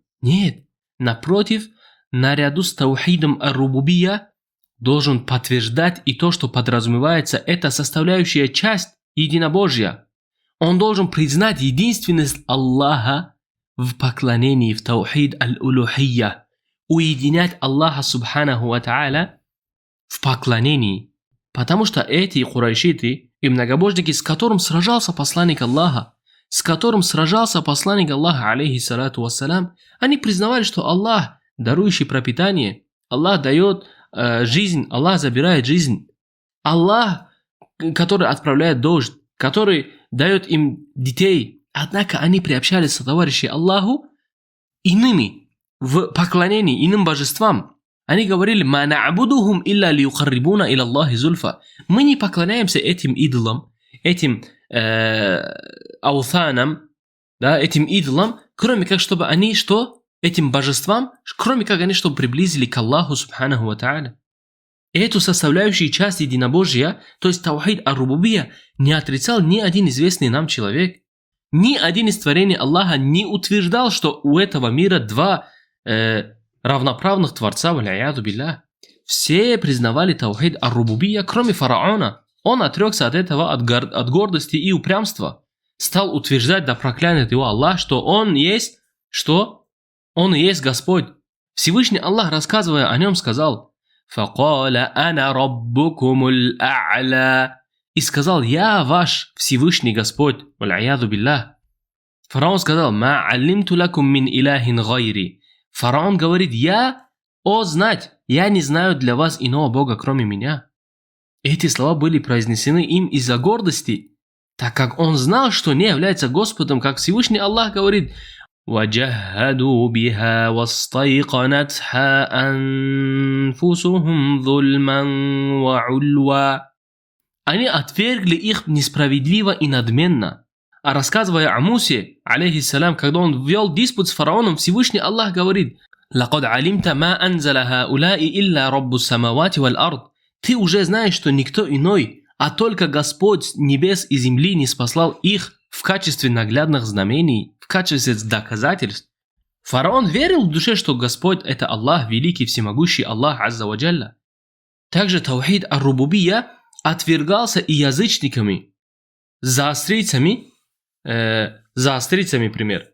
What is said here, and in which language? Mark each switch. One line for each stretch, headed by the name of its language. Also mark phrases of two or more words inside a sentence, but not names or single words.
Russian: Нет, напротив, наряду с таухидом ар-рубубия должен подтверждать и то, что подразумевается, это составляющая часть единобожия. Он должен признать единственность Аллаха в поклонении, в
Arabic: توحيد الألوهية,
Russian: уединять Аллаха
Arabic: سبحانه وتعالى
Russian: в поклонении. Потому что эти курайшиты и многобожники, с которым сражался посланник Аллаха,
Arabic: عليه الصلاة والسلام,
Russian: они признавали, что Аллах, дарующий пропитание, Аллах дает жизнь, Аллах забирает жизнь, Аллах, который отправляет дождь, который дает им детей. Однако они приобщались сотоварищей Аллаху иными, в поклонении иным божествам. Они говорили:
Arabic: «ما نعبدهم إلا ليقربونا إلى الله زلفى».
Russian: Мы не поклоняемся этим идолам, этим аутанам, да, этим идолам, кроме как чтобы они этим божествам, кроме как они чтобы приблизили к Аллаху
Arabic: سبحانه وتعالى.
Russian: Эту составляющую часть единобожия, то есть
Arabic: توحيد الربوبية,
Russian: не отрицал ни один известный нам человек. Ни один из творений Аллаха не утверждал, что у этого мира два равноправных творца,
Arabic: والعياذ بالله.
Russian: Все признавали
Arabic: توحيد الربوبية,
Russian: кроме фараона. Он отрекся от этого, от гордости и упрямства. Стал утверждать, да проклянет его Аллах, что он есть, он и есть Господь. Всевышний Аллах, рассказывая о нем, сказал:
Arabic: «فقال أنا ربكم الأعلى».
Russian: И сказал: «Я ваш Всевышний Господь».
Arabic: والعياذ بالله.
Russian: Фараон сказал:
Arabic: «ما علمت لكم من إله غيري».
Russian: Фараон говорит: я не знаю для вас иного Бога, кроме меня. Эти слова были произнесены им из-за гордости, так как он знал, что не является Господом, как Всевышний Аллах говорит:
Arabic: وَجَهَّدُوا بِهَا وَاسْتَيْقَنَتْهَا أَنفُسُهُمْ ظُلْمًا وَعُلْوًا.
Russian: Они отвергли их несправедливо и надменно. А рассказывая о Мусе, алейхиссалям, когда он вел диспут с фараоном, Всевышний Аллах говорит:
Arabic: «لقد علمت ما أنزل هؤلاء إلا رب السماوات والأرض».
Russian: Ты уже знаешь, что никто иной, а только Господь небес и земли не спаслал их в качестве наглядных знамений, в качестве доказательств. Фараон верил в душе, что Господь – это Аллах, великий, всемогущий Аллах
Arabic: عز وجل.
Russian: Также
Arabic: توحيد الربوبية
Russian: отвергался и язычниками, заострийцами, пример.